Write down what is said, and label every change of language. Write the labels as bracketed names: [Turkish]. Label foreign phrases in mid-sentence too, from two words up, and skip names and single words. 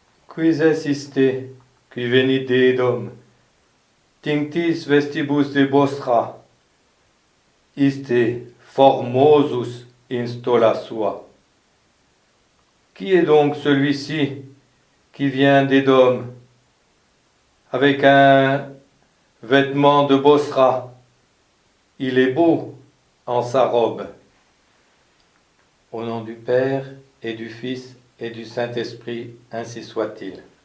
[Latin] Quis es iste, qui venit de Edom, tinctis vestibus de Bosra, iste formosus in stola sua. [French] Qui est donc celui-ci qui vient d'Édom avec un vêtement de Bosra? Il est beau en sa robe. Au nom du Père et du Fils et du Saint-Esprit, ainsi soit-il.